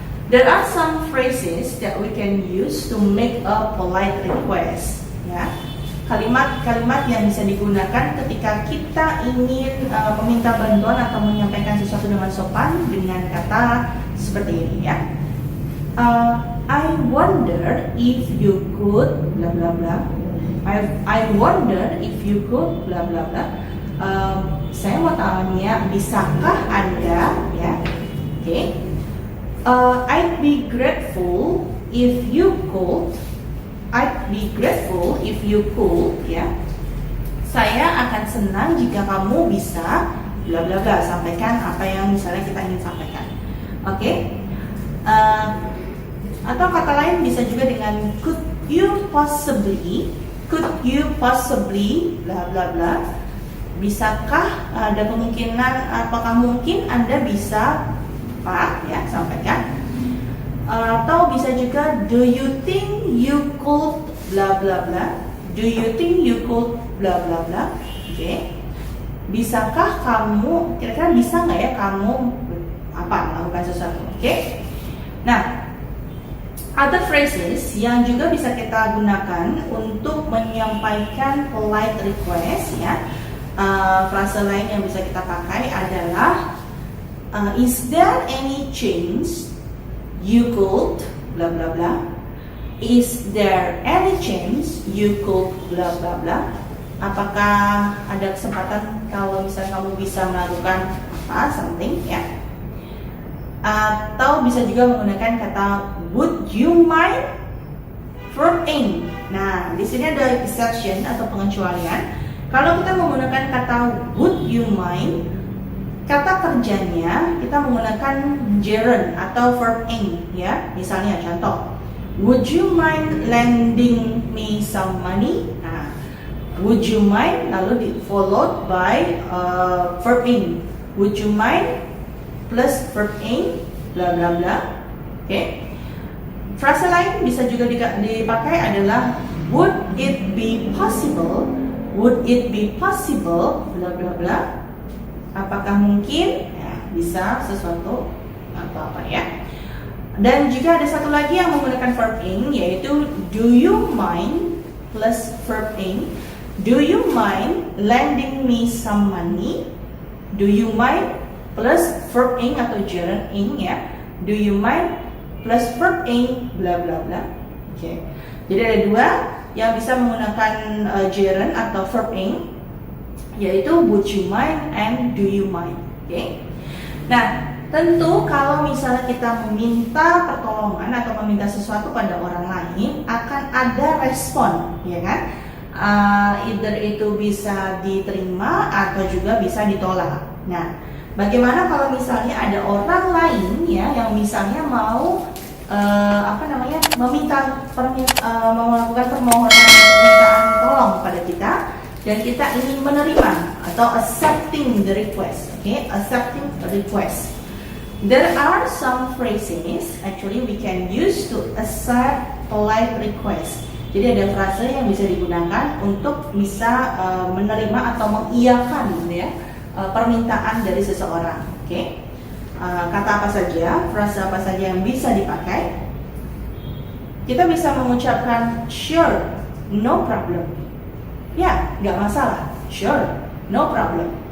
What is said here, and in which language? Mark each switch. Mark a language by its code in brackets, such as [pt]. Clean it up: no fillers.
[en] There are some phrases that we can use to make a polite request. [id] Ya, kalimat-kalimat yang bisa digunakan ketika kita ingin meminta bantuan atau menyampaikan sesuatu dengan sopan dengan kata seperti ini ya. [en] I wonder if you could bla bla bla. I wonder if you could bla bla bla. [id] Saya mau tanya, bisakah Anda ya? Oke. [en] I'd be grateful if you could. I'd be grateful if you could ya. [id] Saya akan senang jika kamu bisa bla bla bla, sampaikan apa yang misalnya kita ingin sampaikan. Oke. Atau kata lain bisa juga dengan [en] could you possibly [id] bla bla bla. Bisakah, ada kemungkinan, apakah mungkin Anda bisa apa ya, sampaikan. Atau bisa juga [en] do you think you could [id] bla bla bla. [en] Do you think you could bla bla bla. Oke. [id] Bisakah kamu, kira-kira bisa nggak ya kamu apa melakukan sesuatu. Oke. Nah, [en] other phrases [id] yang juga bisa kita gunakan untuk menyampaikan polite request ya. Frase lain yang bisa kita pakai adalah [en] is there any chance you could [id] bla bla bla. [en] Is there any chance you could bla bla bla. [id] Apakah ada kesempatan kalau misalnya kamu bisa melakukan apa something ya. Atau bisa juga menggunakan kata [en] would you mind [id] verb ing. Nah, di sini ada exception atau pengecualian. Kalau kita menggunakan kata would you mind, kata kerjanya kita menggunakan gerund atau verb ing ya. Misalnya contoh, [en] would you mind lending me some money? Nah, would you mind lalu followed by verb ing. Would you mind plus verb ing bla bla bla. Oke. [id] Frase lain bisa juga dipakai adalah [en] would it be possible? Would it be possible [id] bla bla bla. Apakah mungkin ya, bisa sesuatu atau apa ya. Dan juga ada satu lagi yang menggunakan verb ing, yaitu [en] do you mind [id] plus verb ing. [en] Do you mind lending me some money? Do you mind plus verb ing atau gerund ing ya. Do you mind plus verb ing bla bla bla. Oke. [id] Jadi ada dua yang bisa menggunakan gerund atau verb ing, yaitu [en] would you mind and do you mind. [id] Oke. Nah, tentu kalau misalnya kita meminta pertolongan atau meminta sesuatu pada orang lain, akan ada respon, ya kan? Either itu bisa diterima atau juga bisa ditolak. Nah, bagaimana kalau misalnya ada orang lain ya yang misalnya mau melakukan permintaan tolong kepada kita dan kita ingin menerima atau [en] accepting the request. Okay, accepting the request. There are some phrases actually we can use to accept polite request. [id] Jadi ada frase yang bisa digunakan untuk bisa menerima atau mengiyakan ya permintaan dari seseorang. Oke. Kata apa saja, frase apa saja yang bisa dipakai? Kita bisa mengucapkan [en] sure, no problem. [id] Ya, nggak masalah. [en] Sure, no problem.